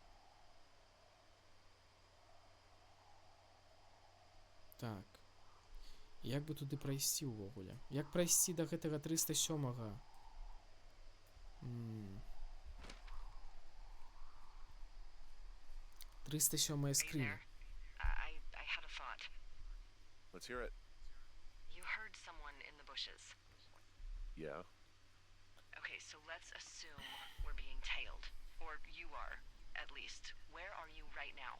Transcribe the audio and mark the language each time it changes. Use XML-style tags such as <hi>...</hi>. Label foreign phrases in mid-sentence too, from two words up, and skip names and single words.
<be>Так. Як бы туды прайсці ўвогуле? Як прайсці да гэтага 307-га? 307-я скрыня.</be> <en>I had a thought. Let's hear it. You heard someone in the bushes. Yeah. Okay, so let's assume we're being tailed. Or you are, at least. Where are you right now?</en>